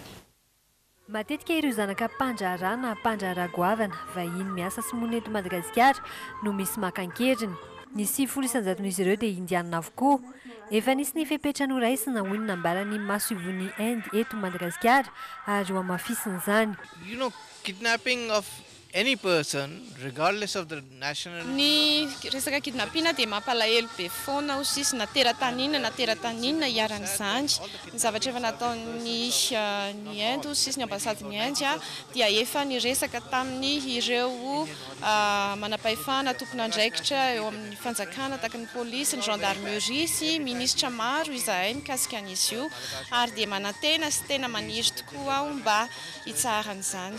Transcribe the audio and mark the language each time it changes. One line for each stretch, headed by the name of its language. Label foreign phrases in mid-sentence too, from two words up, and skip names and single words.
Malagasy: Matetika ireo zanaka mpandrarana mpandraragoavana vahiny miasa sy mona eto Madagasikara no misy makan-keriny. Ny 700 izy ireo dia indiana avokoa. Efa nisy ny fepetrany ho raisina hoy ny nambarany masoivon'ny Inde eto Madagasikara ary ho amafisiny izany.
English: You know, kidnapping of any person regardless of the nationality.
Malagasy: Ny resaka kidnapping dia mampalahelo be foana ho sisy na tera-taninina iaran'izany. Ny zavatra efa nataon'ny ny Inde sisy ny ambasadiny Inde dia efa niresaka tamin'ny ireo manam-pahefana tompon'andraikitra eo amin'ny fanjakana tahaka ny polisy, ny gendarmerie sy ministra maro izahay mikasika an'izy io ary dia manantena sy tena maniry tokoa aho mba hitsaran'izany.